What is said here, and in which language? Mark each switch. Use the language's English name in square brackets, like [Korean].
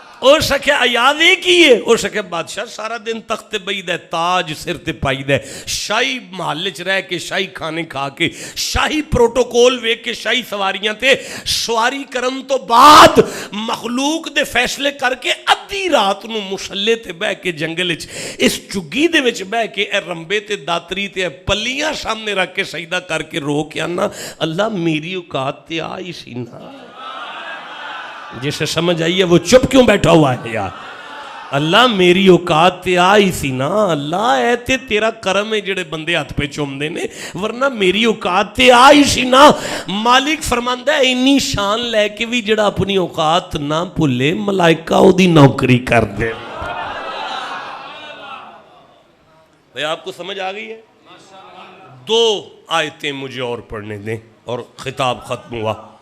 [Punjabi] اس آخیا یاد یہ کی ہے؟ اس آخیا بادشاہ سارا دن تخت بہید ہے، تاج سر تے پائی ہے، شاہی محل چ رہ کے شاہی کھانے کھا کے شاہی پروٹوکول ویک کے شاہی سواریاں تے سواری کرن تو بعد مخلوق دے فیصلے کر کے ادھی رات نو مصلے تے بہ کے جنگل اس چگی دے وچ بہ کے اے رمبے تے داتری تے پلیاں سامنے رکھ کے سجدہ کر کے رو کے آنا اللہ میری اوقات تے آئی سی نا. [Urdu] جسے سمجھ آئی ہے وہ چپ کیوں بیٹھا ہوا ہے یار؟ اللہ میری اوقات تے آئی سی نا. [Punjabi] اللہ اے تے تیرا کرم ہے جڑے بندے ہاتھ پہ چوم دے نے، ورنہ میری اوقات تے آئی سی نا. مالک فرماندا ہے انی شان لے کے بھی جڑا اپنی اوقات نہ بھولے ملائکہ او دی نوکری کر دے. [Urdu] بھئی آپ کو سمجھ آ گئی ہے؟ 2 آیتیں مجھے اور پڑھنے دیں اور خطاب ختم ہوا.